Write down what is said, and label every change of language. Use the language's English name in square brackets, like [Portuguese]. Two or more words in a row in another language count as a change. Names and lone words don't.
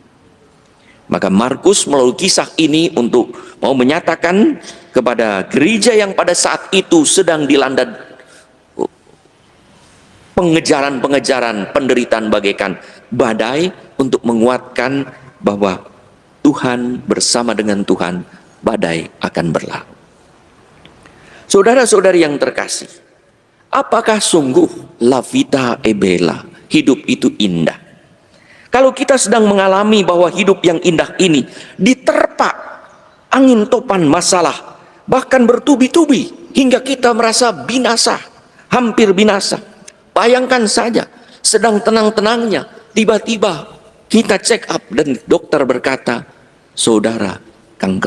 [Indonesian] Maka Markus melalui kisah ini untuk mau menyatakan kepada gereja yang pada saat itu sedang dilanda pengejaran-pengejaran, penderitaan bagaikan badai, untuk menguatkan bahwa Tuhan, bersama dengan Tuhan, badai akan berlalu. Saudara-saudari yang terkasih, apakah sungguh [Italian] la vita è bella, [Indonesian] hidup itu indah? Kalau kita sedang mengalami bahwa hidup yang indah ini diterpa angin topan masalah, bahkan bertubi-tubi hingga kita merasa binasa, hampir binasa. Bayangkan saja, sedang tenang-tenangnya, tiba-tiba kita check up dan dokter berkata, saudara kanker.